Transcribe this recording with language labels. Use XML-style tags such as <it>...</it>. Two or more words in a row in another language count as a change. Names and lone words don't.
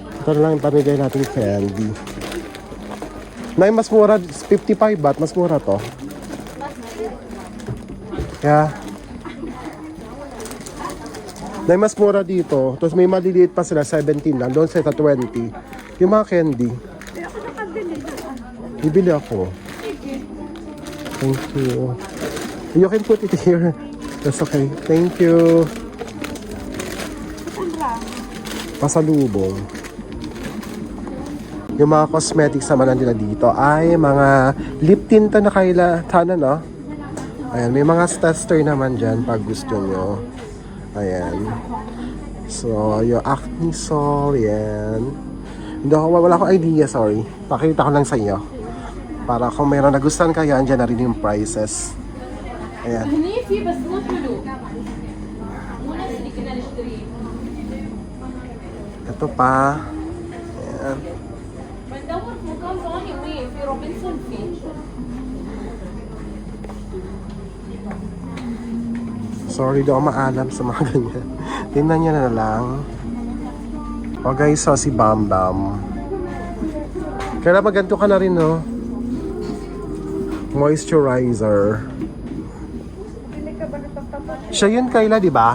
<tl>Ito na lang yung pamigay natin candy. Nay, mas mura, 55 baht, mas mura to. Yeah. Nay, mas mura dito. Tapos may maliliit pa sila, 17 lang. Doon sa 20. Yung mga candy. Bibili ako.</tl> <en>Thank you. You can put it here. That's okay. Thank you.</en> <tl>Pasalubong. Yung mga cosmetics naman nila dito ay mga</tl> <en>lip tint</en> <tl>na kailangan, no? Ayan, may mga tester naman dyan pag gusto nyo. Ayan. So, yung acne sol, yan. Hindi ako, wala akong idea, sorry. Pakita ko lang sa inyo. Para kung mayroon nagustuhan kayo, andyan na rin yung prices. Ayan. Ito pa. Ayan.</tl> <ar>بندور في مكان ثاني وين في روبنسون فيه</ar> <tl>Sorry, di ako maalam sa mga ganyan. Tingnan niya na lang. O guys, so si Bam Bam. Kaya maganto ka na rin, no? Moisturizer. Siya yun, Kayla, di ba?</tl>